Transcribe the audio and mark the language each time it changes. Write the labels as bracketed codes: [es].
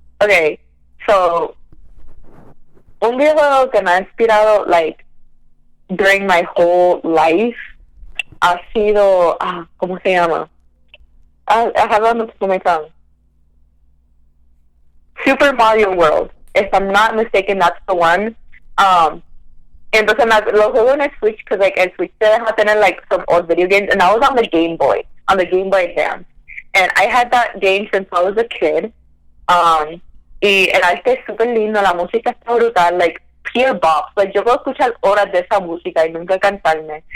[es] Okay, so un videojuego que me ha inspirado, like, [en] during my whole life [es] ha sido, ¿cómo se llama? [en] I have it on the tip of my tongue. Super Mario World. If I'm not mistaken, that's the one. [es] Entonces lo juego en el Switch because, like, el Switch te deja tener, like, [en] some old video games, and I was on the Game Boy Advance. And I had that game since I was a kid. [es] Y el arte es súper lindo, la música está brutal, like, [en] pure bops. [es] Like, yo puedo escuchar horas de esa música y nunca cantarme.